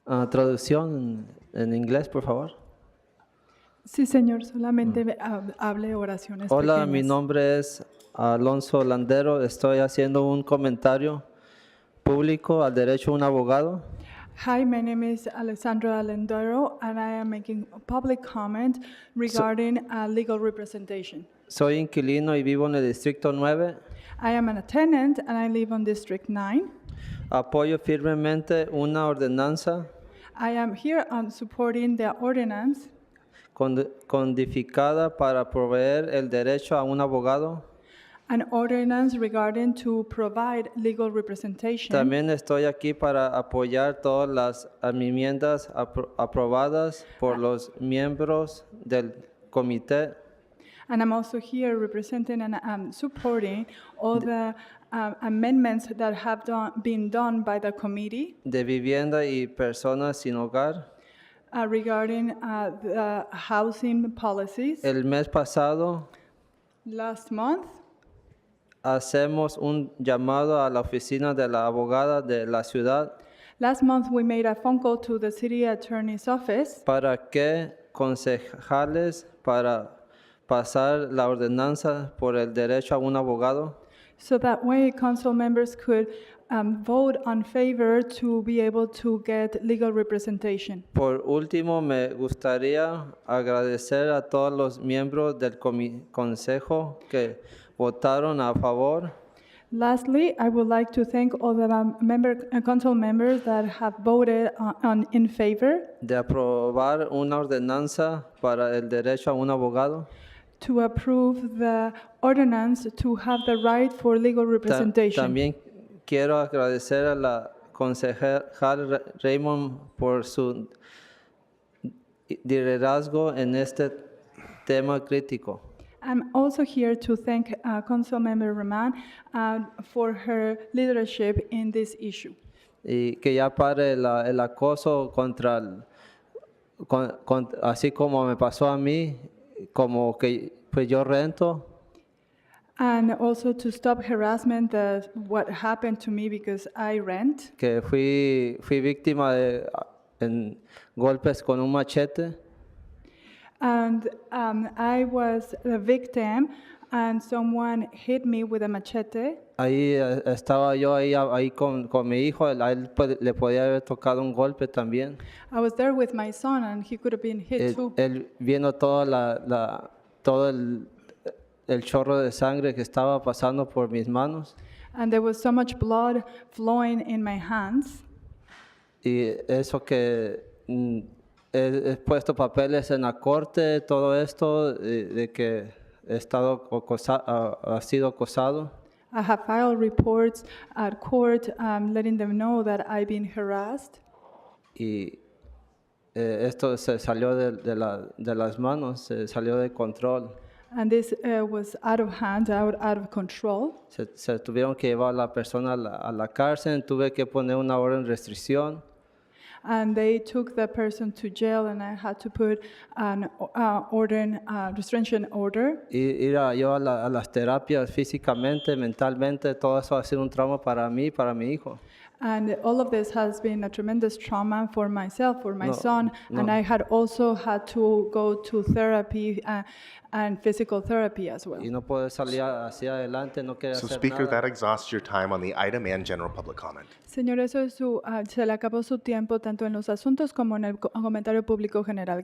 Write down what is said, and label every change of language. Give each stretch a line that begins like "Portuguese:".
Spanish: Traducción en inglés, por favor. Sí, señor, solamente hable oraciones Hola, pequeñas. mi nombre es Alonso Landero. Estoy haciendo un comentario público al derecho a un abogado.
English: Hi, my name is Alessandro Alendero, and I am making a public comment regarding legal representation.
Spanish: Soy inquilino y vivo en el Distrito 9.
English: I am a tenant and I live on District 9.
Spanish: Apoyo firmemente una ordenanza
English: I am here on supporting the ordinance
Spanish: codificada para proveer el derecho a un abogado.
English: an ordinance regarding to provide legal representation.
Spanish: También estoy aquí para apoyar todas las enmiendas aprobadas por los miembros del comité
English: And I'm also here representing and supporting all the amendments that have been done by the committee
Spanish: de vivienda y personas sin hogar.
English: regarding the housing policies.
Spanish: El mes pasado
English: Last month,
Spanish: hacemos un llamado a la oficina de la abogada de la ciudad
English: we made a phone call to the city attorney's office
Spanish: para que concejales para pasar la ordenanza por el derecho a un abogado.
English: so that way council members could vote on favor to be able to get legal representation.
Spanish: Por último, me gustaría agradecer a todos los miembros del consejo que votaron a favor
English: Lastly, I would like to thank all the council members that have voted in favor
Spanish: de aprobar una ordenanza para el derecho a un abogado.
English: to approve the ordinance to have the right for legal representation.
Spanish: También quiero agradecer a la concejal Raymond por su liderazgo en este tema crítico.
English: I'm also here to thank Councilmember Rahman for her leadership in this issue.
Spanish: Y que ya pare el acoso así como me pasó a mí, como que pues yo rento.
English: And also to stop harassment, what happened to me because I rent.
Spanish: Que fui víctima de golpes con un machete.
English: And I was a victim and someone hit me with a machete.
Spanish: Ahí estaba yo ahí con mi hijo, a él le podía haber tocado un golpe también.
English: I was there with my son and he could have been hit too.
Spanish: Él viendo todo el chorro de sangre que estaba pasando por mis manos.
English: And there was so much blood flowing in my hands.
Spanish: Y eso que he puesto papeles en la corte, todo esto de que ha sido acosado.
English: I have filed reports at court letting them know that I've been harassed.
Spanish: Y esto se salió de las manos, se salió de control.
English: And this was out of hand, out of control.
Spanish: Se tuvieron que llevar a la persona a la cárcel, tuve que poner una orden de restricción.
English: And they took the person to jail and I had to put an restriction order.
Spanish: Ir yo a las terapias físicamente, mentalmente, todo eso ha sido un trauma para mí y para mi hijo.
English: And all of this has been a tremendous trauma for myself, for my son, and I had also had to go to therapy and physical therapy as well.
Spanish: Y no puedo salir hacia adelante, no quiero
English: So,
Spanish: hacer
English: Speaker,
Spanish: nada.
English: that exhausts your time on the item and general public comment.
Spanish: Señor, eso es se le acabó su tiempo tanto en los asuntos como en el comentario público general.